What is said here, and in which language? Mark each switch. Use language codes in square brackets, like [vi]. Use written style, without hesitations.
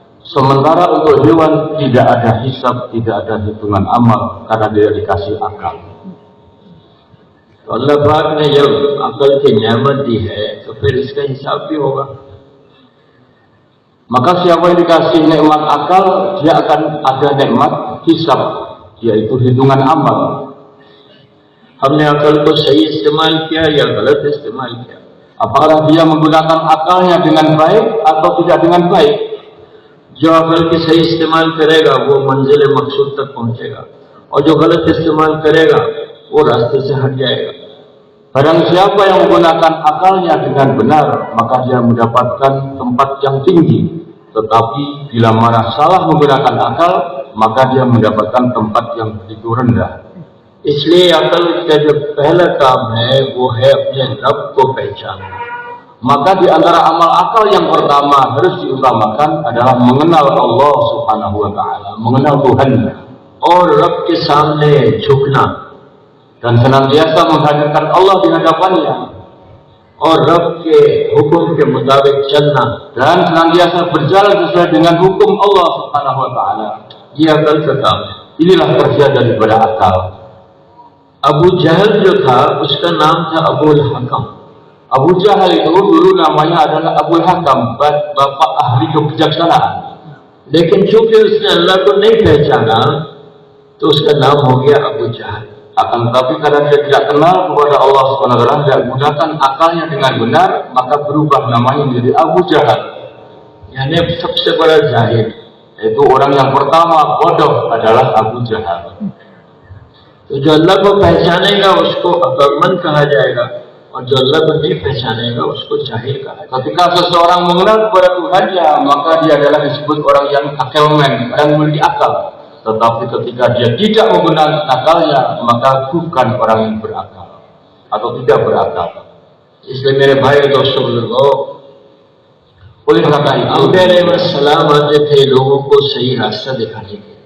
[id] Sementara untuk hewan tidak ada hisab, tidak ada hitungan amal, karena dia dikasih akal. [hi] अल्लाह पाक ने जब अकल की नेमत दी है तो फिर इसका हिसाब भी होगा। [id] Maka siapa yang dikasih nikmat akal, dia akan ada nikmat hisab, yaitu hitungan amal. [hi] हमने अकल को सही इस्तेमाल किया या गलत इस्तेमाल किया? [id] Apakah dia menggunakan akalnya dengan baik atau tidak dengan baik? [hi] जो अकल की सही इस्तेमाल करेगा वो मंजिल मकसूद तक पहुंचेगा, और जो गलत इस्तेमाल करेगा वो रास्ते से हट जाएगा। [id] Barang siapa yang menggunakan akalnya dengan benar, maka dia mendapatkan tempat yang tinggi. Tetapi bila mana salah menggunakan akal, maka dia mendapatkan tempat yang begitu rendah. [hi] इसलिए अकल का जो पहला काम है वो है अपने रब को पहचानना। [id] Maka di antara amal akal yang pertama harus diutamakan adalah mengenal Allah Subhanahu wa Ta'ala, mengenal Tuhannya, [hi] और रब के सामने झुकना, [id] dan senantiasa menghadirkan Allah di hadapannya, [hi] और रब के हुक्म के मुताबिक चलना, [id] dan senantiasa berjalan sesuai dengan hukum Allah Subhanahu wa Ta'ala. [hi] ये अकल का काम है। [id] Inilah kerja daripada akal. [hi] Abu जहल जो था उसका नाम था अबुल हकम। [id] Abu Jahal itu dulu namanya adalah Abul Hakam, bapak ahli kebijaksanaan. [hi] लेकिन चूंकि उसने अल्लाह को नहीं पहचाना तो उसका नाम हो गया अबू जहल। [id] Akan tetapi karena dia tidak kenal kepada Allah Subhanahu wa Ta'ala, tidak gunakan akalnya dengan benar, maka berubah namanya menjadi Abu Jahal. [hi] यानी सबसे बड़ा जाहिल, [id] Itu orang yang pertama bodoh adalah Abu Jahal. [hi] तो जो अल्लाह को पहचानेगा उसको अक्लमंद कहा जाएगा, और जो अल्लाह को नहीं पहचानेगा उसको जाहिल कहा जाएगा। [id] Ketika seseorang mengenal kepada Tuhannya, maka dia adalah disebut orang yang akelmen, orang yang memiliki akal. Tetapi ketika dia tidak menggunakan akalnya, maka bukan orang yang berakal atau tidak berakal. [hi] इसलिए मेरे भाई और दोस्तों बुजुर्गों, [id] Oleh karena itu, [hi] अलैहिस्सलाम आते थे लोगों को सही रास्ता दिखाने के।